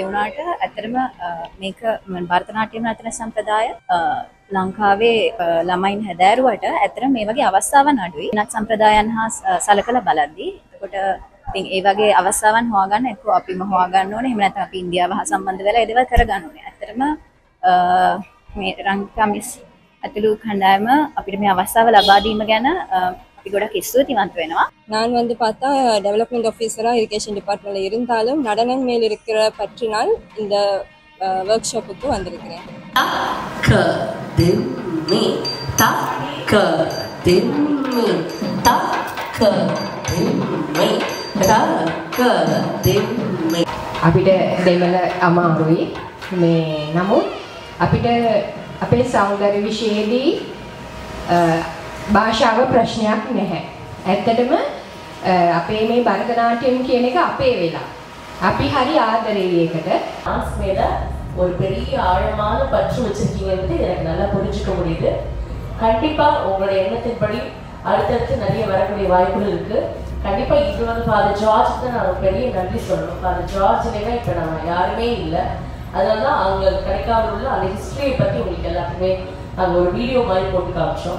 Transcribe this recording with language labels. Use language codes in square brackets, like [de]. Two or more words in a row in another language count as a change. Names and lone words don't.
[si] වුණාට ඇත්තටම මේක භරතනාට්‍යම් නර්තන සම්ප්‍රදාය ලංකාවේ ළමයින් හැදෑරුවට ඇත්තටම මේ වගේ අවස්ථාවන් අඩුයි නත් සම්ප්‍රදායන් හා සලකලා බලද්දී එතකොට ඉතින් ඒ වගේ අවස්ථාවන් හොයාගන්න එක්ක අපිම හොයාගන්න ඕනේ එහෙම නැත්නම් අපි ඉන්දියාව හා සම්බන්ධ වෙලා ඒ දේවල් කරගන්න ඕනේ ඇත්තටම මේ රංගකමිස් අතුළු කණ්ඩායම අපිට මේ අවස්ථාව ලබා දීම ගැන අපි ගොඩක් ස්තුතිවන්ත වෙනවා. [ta] நான் பார்த்தா [en] development officera irrigation departmentla [ta] இருந்தாலும் நடனம் மேல் இருக்கிற பற்றினால் இந்த [en] work shoppukku [ta] வந்திருக்கிறேன். [si] අපිට දෙමළ අමාරුයි මේ නමුත් අපිට අපේ සෞන්දර්ය විශේෂයේදී භාෂාව ප්‍රශ්නයක් නැහැ. ඇත්තටම අපේ මේ භරතනාට්‍යම් කියන එක අපේ වෙලා. අපි හරි ආදරේ ඒකට. [ta] டான்ஸ் மேல ஒரு பெரிய ஆழமான பற்று வச்சிருக்கீங்கன்னு எனக்கு நல்லா புரிஞ்சுக்க முடியுது. கண்டிப்பா உங்களுடைய எண்ணத்தின்படி அடுத்தடுத்து நிறைய வரக்கூடிய வாய்ப்புகள் இருக்கு. கண்டிப்பா இது வந்து ஃபாதர் ஜார்ஜ் தான் நான் ஒரு பெரிய நன்றி சொல்லணும். ஃபாதர் ஜார்ஜ் இல்லைன்னா இப்போ நம்ம யாருமே இல்லை. அதனால தான் அவங்க கிடைக்காம உள்ள அந்த ஹிஸ்டரியை பற்றி உங்களுக்கு எல்லாத்துக்குமே நாங்கள் ஒரு வீடியோ மாதிரி போட்டு காமிச்சோம்.